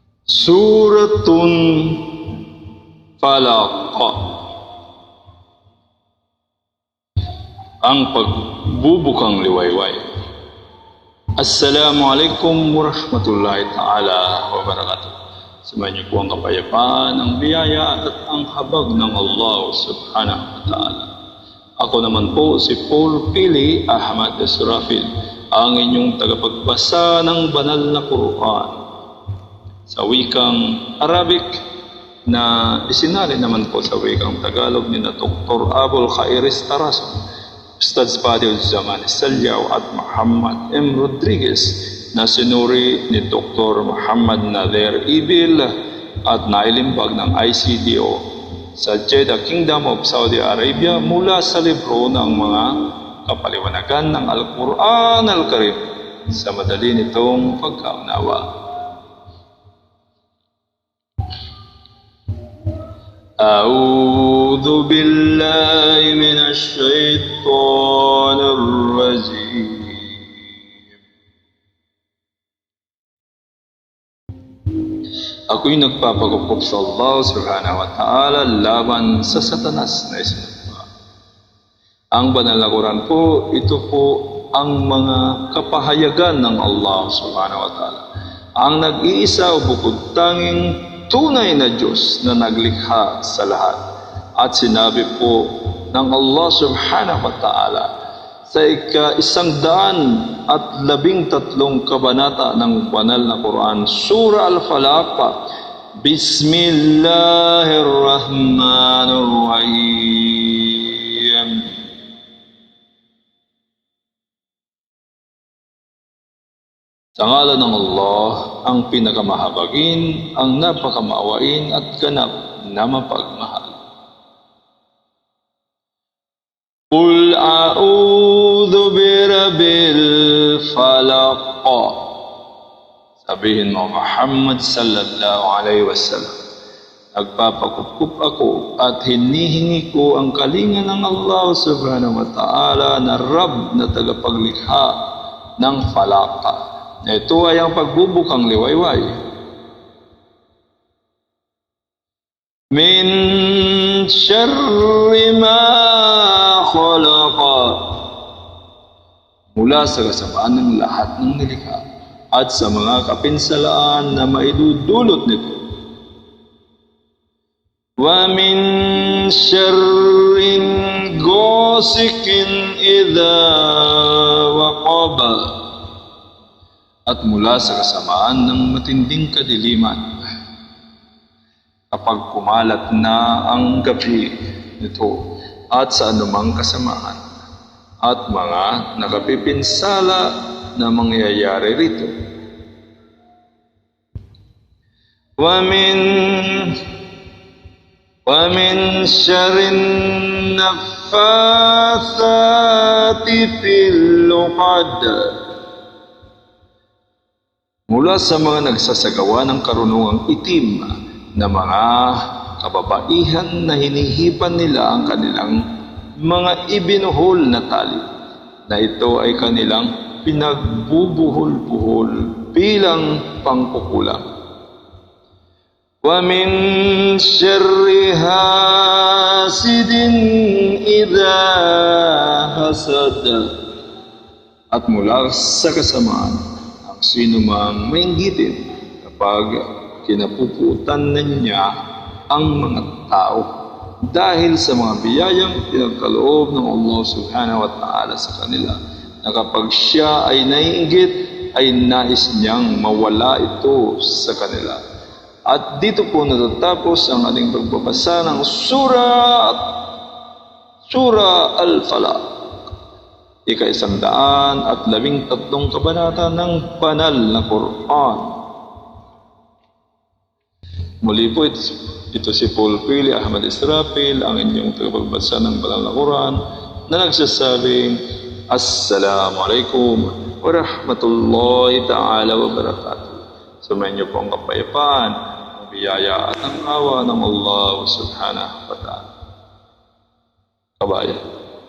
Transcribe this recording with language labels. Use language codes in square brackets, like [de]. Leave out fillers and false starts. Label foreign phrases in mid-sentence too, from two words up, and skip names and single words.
[tl] Suratun Falaq, ang pagbubukang liwayway. [ar] السلام عليكم ورحمة الله تعالى وبركاته. [tl] Sumainyo po ang kapayapaan, ang biyaya at ang habag ng Allah [ar] سبحانه وتعالى. [tl] Ako naman po si Paul Pili Ahmad Israfil, ang inyong tagapagbasa ng banal na Quran sa wikang Arabic na isinali naman po sa wikang Tagalog ni na Dr. Abul Khairis Tarason, Ustadz Fadil Zaman Salyaw at Muhammad M. Rodriguez, na sinuri ni Dr. Muhammad Nader Ibil at nailimbag ng ICDO sa Jeddah Kingdom of Saudi Arabia mula sa libro ng mga kapaliwanagan ng Al-Quran Al-Karim sa madali nitong pagkaunawa. [ar] أعوذ بالله من الشيطان الرجيم. [tl] Ako'y nagpapagupok sa Allah [ar] سبحانه وتعالى [tl] laban sa Satanas na isinagpa. Ang banal na Quran po, ito po ang mga kapahayagan ng Allah [ar] سبحانه وتعالى, [tl] ang nag-iisa o bukod tanging tunay na Diyos na naglikha sa lahat. At sinabi po ng Allah [ar] سبحانه وتعالى [tl] sa ika-113 kabanata ng banal na Quran, Surah Al-Falaq, Bismillahirrahmanirrahim. Sa ngalan ng Allah, ang pinakamahabagin, ang napakamaawain at ganap na mapagmahal. [ar] قل أعوذ برب الفلق. [tl] Sabihin mo, [ar] محمد صلى الله عليه وسلم, [tl] nagpapakup ako at hinihingi ko ang kalinga ng Allah [ar] سبحانه وتعالى [tl] na Rabb na tagapaglikha ng falaq. Ito ay ang pagbubukang liwayway. [ar] من شر ما خلق, [tl] mula sa kasamaan ng lahat ng nilikha at sa mga kapinsalaan na maidudulot nito. [ar] ومن شر غاسق إذا وقب, [tl] at mula sa kasamaan ng matinding kadiliman kapag kumalat na ang gabi nito, at sa anumang kasamaan at mga nakapipinsala na mangyayari rito. [ar] ومن شر النفاثات في العقد, [tl] mula sa mga nagsasagawa ng karunungang itim na mga kababaihan na hinihipan nila ang kanilang mga ibinuhol na tali, na ito ay kanilang pinagbubuhol-buhol bilang pangkukulang. [ar] ومن شر حاسد إذا حسد, [tl] at mula sa kasamaan sino mang mainggitin kapag kinapuputan na niya ang mga tao dahil sa mga biyayang pinagkaloob ng Allah [ar] سبحانه وتعالى [tl] sa kanila, na kapag siya ay naiinggit ay nais niyang mawala ito sa kanila. At dito po natatapos ang ating pagbabasa ng Surah Al-Falaq, ika-113 kabanata ng banal na Quran. Muli po, ito si Paul Pili Ahmad Israfil, ang inyong tagapagbasa ng banal na Quran, na nagsasabing [ar] السلام عليكم ورحمة الله تعالى وبركاته. [tl] Sumainyo po ang kapayapaan, ang biyaya at ang awa ng Allah [ar] سبحانه وتعالى. [tl] Kabayan.